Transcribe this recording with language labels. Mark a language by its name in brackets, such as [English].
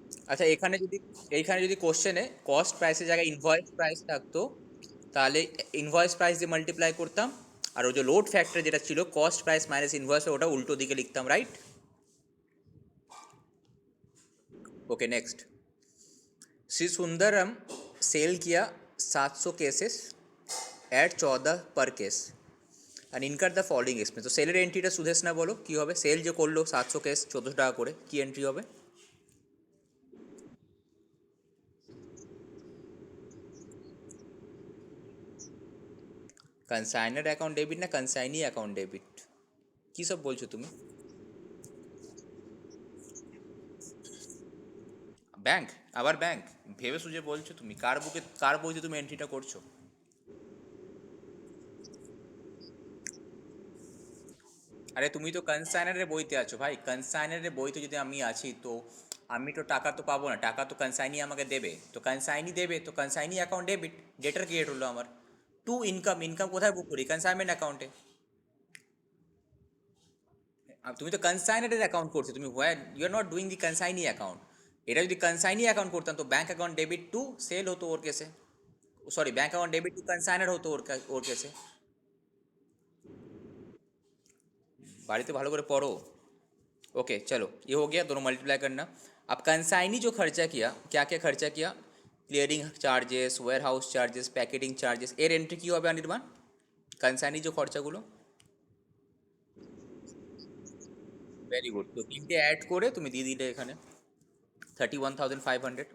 [Bangla] আচ্ছা এইখানে যদি কোশ্চেনে কস্ট প্রাইসের জায়গায় ইনভয়েস প্রাইস থাকতো, তাহলে ইনভয়েস প্রাইস দিয়ে মাল্টিপ্লাই করতাম, আর ওই যে লোড ফ্যাক্টর যেটা ছিল কস্ট প্রাইস মাইনাস ইনভয়েস, ওটা উল্টো দিকে লিখতাম, right. [Hindi] Okay next, Shri Sundaram cell किया 700 केसेस एट 14 पर case [Bangla] আর [Hindi] incur the following expense. [Bangla] তো সেলের এন্ট্রিটা সুদেশ না বলো কী হবে, সেল যে করলো 700 কেস 1400 টাকা করে, কী এন্ট্রি হবে। কনসাইনার অ্যাকাউন্ট ডেবিট না কনসাইনি অ্যাকাউন্ট ডেবিট, কী সব বলছো তুমি। ব্যাংক, আবার ব্যাংক, ভেবে সুঝে বলছো তুমি, কার বুকে কার বইতে তুমি এন্ট্রিটা করছো। আরে তুমি তো কনসাইনারের বইতে আছো ভাই, কনসাইনারের বইতে যদি আমি আছি তো আমি তো টাকা তো পাবো না, টাকা তো কনসাইনি আমাকে দেবে, তো কনসাইনি দেবে, তো কনসাইনি অ্যাকাউন্ট ডেবিট, ডেটার ক্রিয়েট হলো আমার। টু ইনকাম, ইনকাম কোথায় বুক করি, কনসাইনমেন্ট অ্যাকাউন্টে। তুমি তো কনসাইনারের অ্যাকাউন্ট করছো, তুমি [English] Where you are not doing the consignee account. [Bangla] এটা যদি কনসাইনি অ্যাকাউন্ট করতাম তো bank account debit to sell হতো ওর কেসে, sorry bank account debit two কনসাইনার হতো ওর কেসে। বাড়িতে ভালো করে পড়ো। [Hindi] ओके चलो ये हो गया, दोनों मल्टीप्लाई करना। अब कंसाइनी जो खर्चा किया, क्या क्या खर्चा किया? Clearing charges, ware house charges, packeting charges, [Bangla] এর এন্ট্রি কী হবে [Hindi] অনির্বাণ? [Bangla] কনসাইনি যে খরচাগুলো, ভেরি গুড, তো তিনটে অ্যাড করে তুমি দিয়ে দিলে এখানে 31,500।